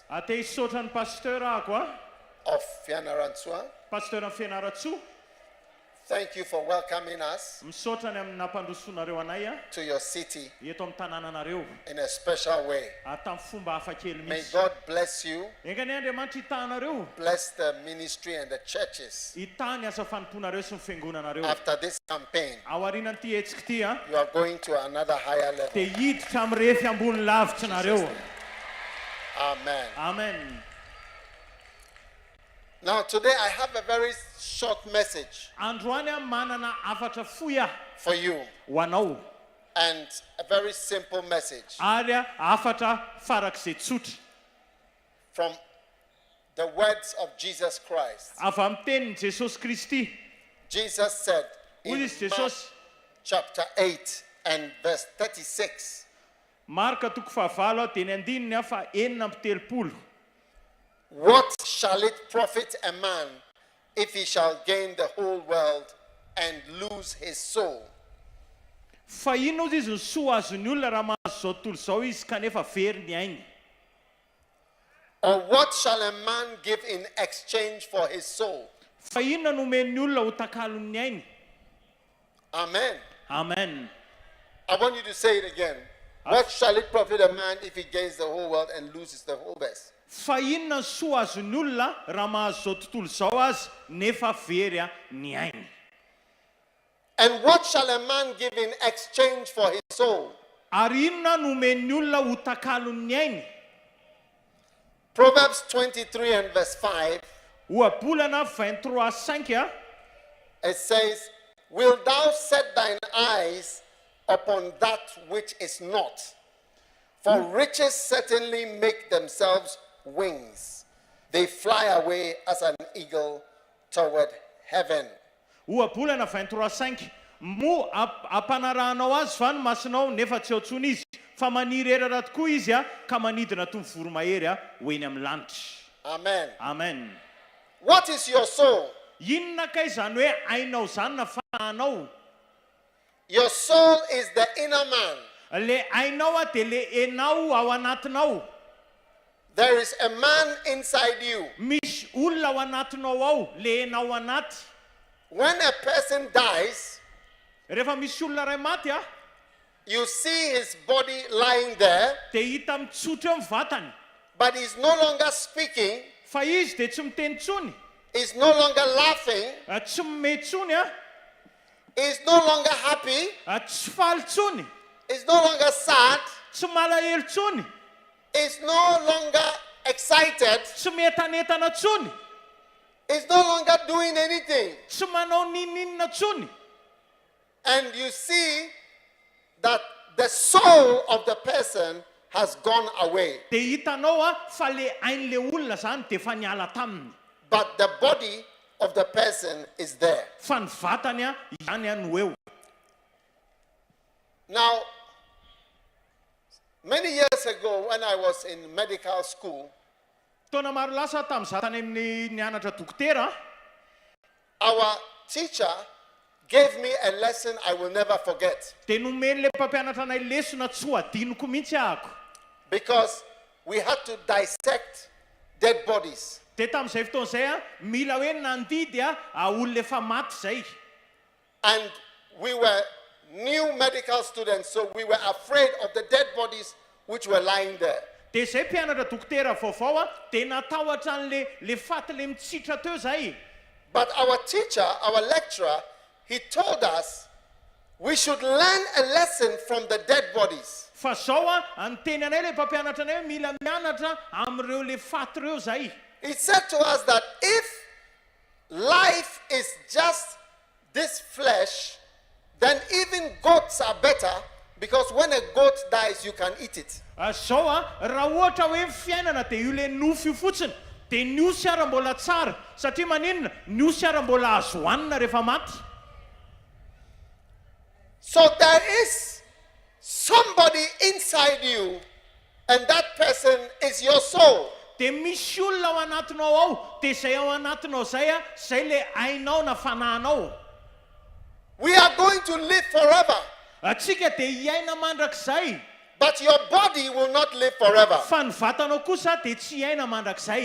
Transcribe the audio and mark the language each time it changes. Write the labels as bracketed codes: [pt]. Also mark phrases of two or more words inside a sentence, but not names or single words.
[mg] Ate hisaotra ny pasteur ahako a. [en] of Fianarantsoa. [mg] Pasteur amin'ny Fianaratsoa. [en] Thank you for welcoming us [mg] Misaotra ny amin'ny nampandrosoanareo anay a. [en] to your city [mg] Eto amin'ny tanànanareo. [en] in a special way. [mg] Tamin'ny fomba hafa kely [en] May [mg] misy. [en] God bless you, [mg] Enga ny Andriamanitra hitahanareo. [en] bless the ministry and the churches. [mg] Hitany asa fanomponareo sy ny fiangonanareo. [en] After this campaign, [mg] Ao aorianan'ity hetsika ity a. [en] you are going to another higher level. [mg] Dia hiditra amin'ny refy ambony lavitra nareo. [en] Amen. [mg] Amen. [en] Now, today I have a very short message [mg] Androany a manana afatra fohy a [en] for you [mg] ho anao. [en] and a very simple message [mg] Ary a afatra farak'izay tsotra. [en] from the words of Jesus Christ. [mg] Avy amin'ny tenin'i Jesosy Kristy. [en] Jesus said [mg] Hoy [en] in [mg] izy [en] Mark [mg] Jesosy. [en] chapter 8 and verse 36, [mg] Marka toko fahavalo a dia ny andininy a fa enina amby telopolo. [en] what shall it profit a man if he shall gain the whole world and lose his soul? [mg] Fa inona ozy izy ny soa azon'ny olona raha mahazo zao tontolo zao izy kanefa very ny ainy? [en] Or what shall a man give in exchange for his soul? [mg] Fa inona no omen'ny olona ho takalon'ny ainy? [en] Amen. [mg] Amen. [en] I want you to say it again. What shall it profit a man if he gains the whole world and loses the whole best? [mg] Fa inona ny soa azon'ny olona raha mahazo zao tontolo zao azy nefa very a ny ainy? [en] And what shall a man give in exchange for his soul? [mg] Ary inona no omen'ny olona ho takalon'ny ainy? [en] Proverbs 23 and verse 5, [mg] Ohabolana 23:5 a. [en] it says, wilt thou set thine eyes upon that which is not? For riches certainly make themselves wings. They fly away as an eagle toward heaven. [mg] Ohabolana 23:5. Mo ampanarahanao azy va ny masonao nefa tsy ao ntsony izy. Fa maniry erara tokoa izy a ka manidina toy ny voromahery a ho eny amin'ny lanitra. [en] Amen. [mg] Amen. [en] What is your soul? [mg] Inona kay zany hoe ainao zany na fananao? [en] Your soul is the inner man. [mg] Le ainao a dia le enao ao anatinao. [en] There is a man inside you. [mg] Misy olona ao anatinao ao, le enao anaty. [en] When a person dies, [mg] Rehefa misy olona ray maty a, [en] you see his body lying there, [mg] dia hita mitsotra eo amin'ny vatany. [en] but he's no longer speaking, [mg] Fa izy dia tsy miteny tsony, [en] he's no longer laughing, [mg] tsy mime tsony a, [en] he's no longer happy, [mg] tsy faly tsony, [en] he's no longer sad, [mg] tsy malahelo tsony, [en] he's no longer excited, [mg] tsy metanetana tsony, [en] he's no longer doing anything. [mg] tsy manao ninninona tsony. [en] And you see that the soul of the person has gone away, [mg] Dia hitanao a fa le ain'le olona zany dia efa niala taminy. [en] but the body of the person is there. [mg] Fa ny vatany a ihany a no eo. [en] Now, many years ago when I was in medical school, [mg] Taona maro lasa tamin'izaho tany amin'ny nianatra dokotera, [en] our teacher gave me a lesson I will never forget. [mg] dia nomeny le mpampianatra anay lesona tsy ho adinoko mihitsy ahako. [en] Because we had to dissect dead bodies. [mg] Dia tamin'izay fotoan'izay a mila hoe nandidy a olona efa maty izay. [en] And we were new medical students, so we were afraid of the dead bodies which were lying there. [mg] Dia izay mpianatra dokotera vaovao a dia natahotra an'le faty le mitsitra teo izay. [en] But our teacher, our lecturer, he told us we should learn a lesson from the dead bodies. [mg] Fa zao a anteny anay le mpampianatra anay hoe mila mianatra amin'ireo le faty ireo izay. [en] He said to us that if life is just this flesh, then even goats are better, because when a goat dies, you can eat it. [mg] Zao a raha ohatra hoe fiainana dia io le nofo io fotsiny, dia ny osy ara mbola tsara, satria maninona ny osy ara mbola azo hohanina rehefa maty. [en] So there is somebody inside you, and that person is your soul. [mg] Dia misy olona ao anatinao ao, dia izay ao anatinao izay a, izay le ainao na fanahinao. [en] We are going to live forever, [mg] Atsika dia hiaina mandrakizay, [en] but your body will not live forever. [mg] fa ny vatanao kosa dia tsy hiaina mandrakizay.